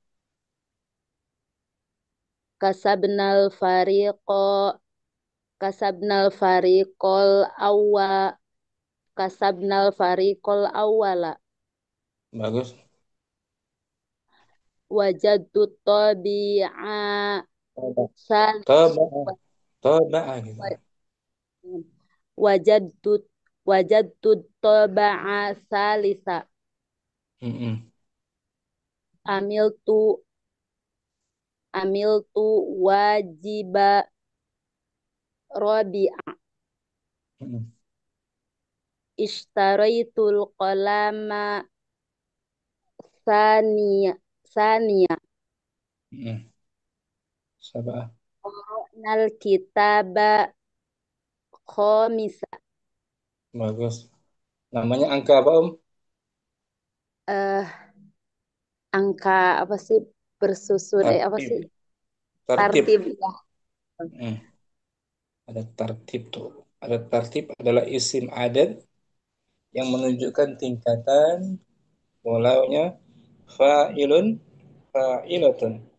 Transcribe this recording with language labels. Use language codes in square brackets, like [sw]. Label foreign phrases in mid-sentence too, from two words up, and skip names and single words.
[ar] كسبنا الفريق كسبنا الفريق الأو كسبنا الفريق الأول. [id] Bagus. [ar] وجدت تابعا [id] Taba'a gitu. [ar] وجدت وجدت تبعا ثالثا. عملت واجبا رابعا. اشتريت القلم ثانيا. سبع. قرأنا الكتاب خامسا. [id] Bagus. Namanya angka apa, Angka apa sih bersusun apa sih? Tartib. Tartib ya. Ada tartib tuh. Ada tartib adalah [ar] اسم أداة [id] yang menunjukkan tingkatan mulanya [ar] فاعل، فاعلة.